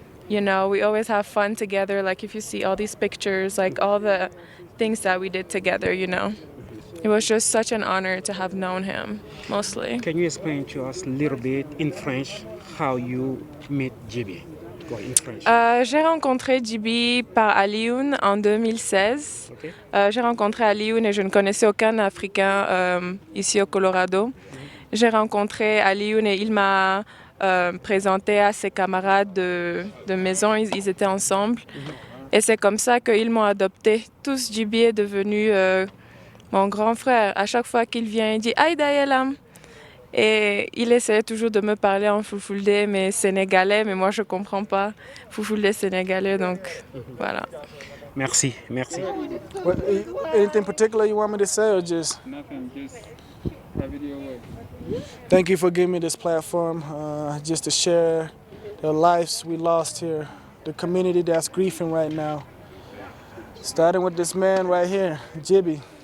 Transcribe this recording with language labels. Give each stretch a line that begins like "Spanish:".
English: You know, we always have fun together. Like if you see all these pictures, like all the things that we did together, you know. It was just such an honor to have known him, mostly. Can you explain to us a little bit in French how you met Djibi? Go in French.
French: J'ai rencontré Djibi par Alioune en 2016.
English: Okay.
French: J'ai rencontré Alioune et je ne connaissais aucun Africain ici au Colorado. J'ai rencontré Alioune et il m'a présenté à ses camarades de maison. Ils étaient ensemble. Et c'est comme ça qu'ils m'ont adopté. Tous, Djibi est devenu mon grand frère. À chaque fois qu'il vient, il dit « Aïda Yelam ». Et il essayait toujours de me parler en foufoulde, mais sénégalais, mais moi je comprends pas foufoulde sénégalais, donc voilà. Merci.
English: What, anything particular you want me to say or just? Nothing, just a video away. Thank you for giving me this platform just to share the lives we lost here, the community that's grieving right now. Starting with this man right here, Djibi.